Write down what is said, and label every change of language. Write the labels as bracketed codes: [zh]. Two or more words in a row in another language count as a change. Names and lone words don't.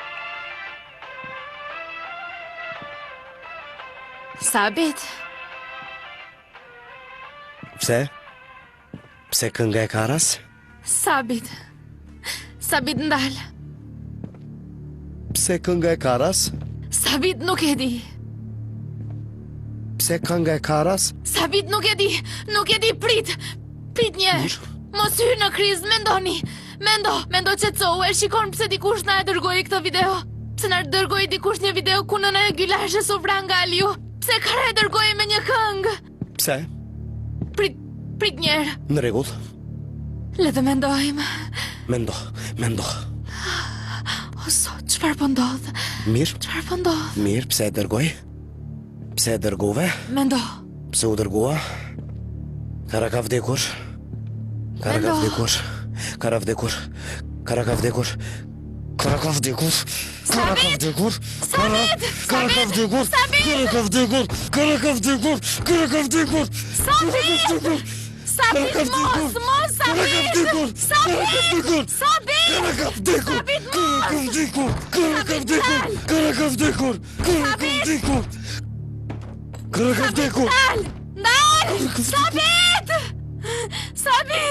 [sq] Sabit, Pse? Pse kënga e Karas? Sabit. Sabit ndal. Pse kënga e Karas? Sabit nuk e di. Pse kënga e Karas? Sabit nuk e di. Nuk e di, prit. Prit një. Mos hy në krizë, mendoni. Mendo qetësohu, e shikon pse dikush na e dërgoi këtë video. Pse na dërgoi dikush një video ku nëna e Gylashe sovran nga Aliu. Pse Kara e dërgoi me një këngë. Pse? Prit njerë. Në rregull. Le të mendojmë. Mendo. O sot, çfarë po ndodh? Mirë, Çfarë po ndodh? mirë, pse e dërgoj? Pse e dërgove? Mendo. Pse u dërgua? Kara ka vdekur. Kara ka vdekur. Kara vdekur. Kara ka vdekur. Kara ka vdekur. Kara ka vdekur. Kara ka vdekur. Kara ka vdekur. Kara ka vdekur. Kara ka vdekur. Sabit, mos, Sabit! Sabit! Kara ka vdekur. Kara ka vdekur. Kara ka vdekur. Kara ka vdekur. Kara ka vdekur. Kara ka vdekur. Ndal! Sabit! Sabit!